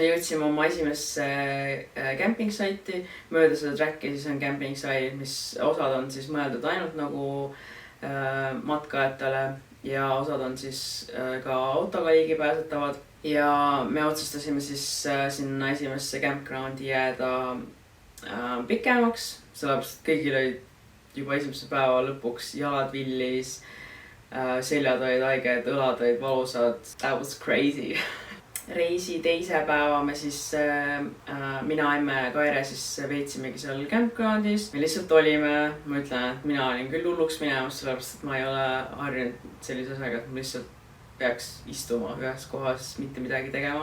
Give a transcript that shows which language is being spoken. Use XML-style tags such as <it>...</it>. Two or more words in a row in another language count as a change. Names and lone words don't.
<et>jõudsime oma esimesse</et> <en>camping site'i.</en> <et>Mööda seda track'i siis on</et> <en>camping site,</en> <et>mis osad on siis mõeldud ainult nagu matkajatele ja osad on siis ka autoga ligipääsetavad. Ja me otsustasime siis sinna esimesse campgroundi jääda pikemaks, sellepärast kõigil olid juba esimese päeva lõpuks jalad villis, seljad olid haiged, õlad olid valusad.</et> <en>That was crazy.</en> <et>Reisi teise päeva me siis, mina, Emme ja Kaire siis veetsimegi seal campgroundis. Me lihtsalt olime, ma ütlen, et mina olin küll hulluks minemas, sellepärast et ma ei ole harjunud sellise asjaga, et ma lihtsalt peaks istuma ühes kohas, mitte midagi tegema.</et>